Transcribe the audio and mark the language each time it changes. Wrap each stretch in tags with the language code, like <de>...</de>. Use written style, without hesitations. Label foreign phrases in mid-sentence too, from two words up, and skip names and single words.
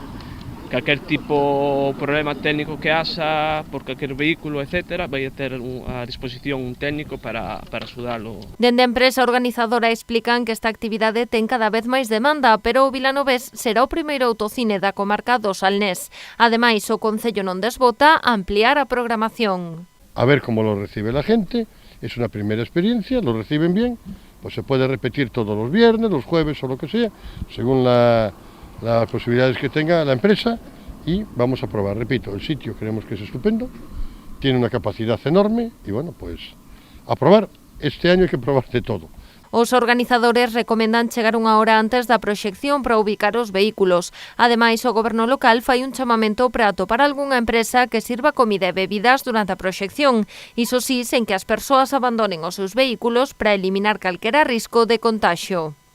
<gl>Calquer tipo de problema técnico que haxa por calquer vehículo, etc., vai a ter a disposición un técnico para axudalo. Dende a empresa organizadora explican que esta actividade ten cada vez máis demanda, pero o vilanovés será o primeiro autocine da comarca do Salnés. Ademais, o Concello non desbota ampliar a programación.</gl> <es>A ver cómo lo recibe la gente, es una primera experiencia, lo reciben bien, pues se puede repetir todos los viernes, los jueves o lo que sea, según las posibilidades que tenga la empresa, y vamos a probar. Repito, el sitio creemos que es estupendo, tiene una capacidad enorme y bueno, pues a probar. Este año hay que probar de todo.</es> <gl>Os organizadores recomendan chegar unha hora antes da proxección para ubicar os vehículos. Ademais, o goberno local fai un chamamento para atopar algunha empresa que sirva comida e bebidas durante a proxección. Iso sí, sen que as persoas abandonen os seus vehículos para eliminar calquera risco de contaxio.</gl>